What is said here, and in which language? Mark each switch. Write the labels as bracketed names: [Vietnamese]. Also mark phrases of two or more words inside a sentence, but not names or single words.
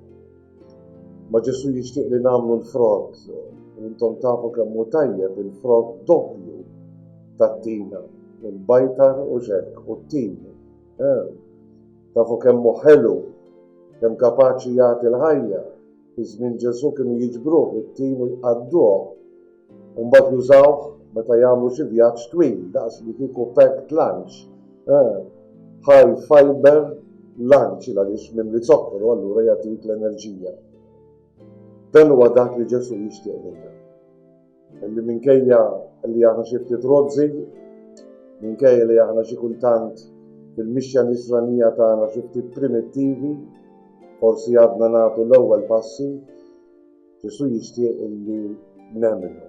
[Maltese] Ma Ġesu jixtieq li nagħmlu l-frott. Intom tafu kemm hu tajjeb il-frott doppju tat-tina, il-bajtar u ġekk u t-tin. Tafu kemm hu ħelu, kemm kapaċi jagħti l-ħajja. Iż-żmien Ġesu kienu jiġbruh it-tin u jqadduh u mbagħad jużawh meta jagħmlu xi vjaġġ twil daqs li kieku [English] packed lunch. High fiber lunch [Maltese] għaliex minn li zokkru allura jagħtik l-enerġija. Dan huwa dak li Ġesu jixtieq lilna. Illi minkejja li aħna xi ftit rozzi, minkejja li aħna xi kultant fil-mixja nisranija tagħna xi ftit primittivi, forsi għadna nagħtu l-ewwel passi, Ġesu jixtieq illi nemmenu.